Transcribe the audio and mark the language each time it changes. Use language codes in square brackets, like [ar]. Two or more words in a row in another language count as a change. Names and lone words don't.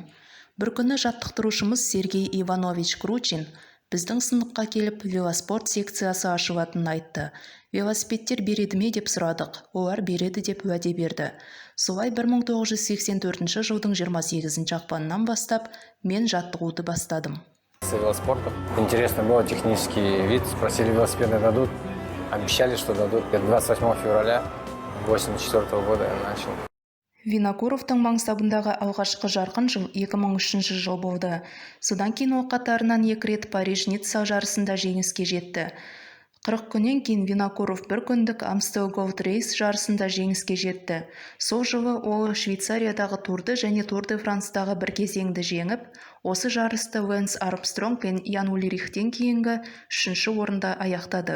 [kk] Бір күні жаттықтырушымыз Сергей Иванович Кручин біздің сыныпқа келіп велоспорт секциясы ашылатынын айтты. Велосипедтер береді ме деп сұрадық, олар береді деп уәде берді. Солай 1984 жылдың 28 ақпанынан бастап мен жаттығуды бастадым. [ru] Велоспорта. Интересно было, технический вид, спросили, велосипеды дадут, обещали, что дадут. 28 февраля 1984 года я начал. [kk] Винокуровтың мансабындағы алғашқы жарқын жыл 2003 жыл болды. Содан кейін ол қатарынан 2 рет Париж-Ницца жарысында жеңіске жетті. 40 күннен кейін Винокуров бір күндік Amstel Gold Race жарысында жеңіске жетті. Сол жылы ол Швейцариядағы Турды және Тур де Франстағы бір кезеңді жеңіп, осы жарысты Лэнс Армстронг пен Ян Ульрихтен кейінгі 3-ші орында аяқтады.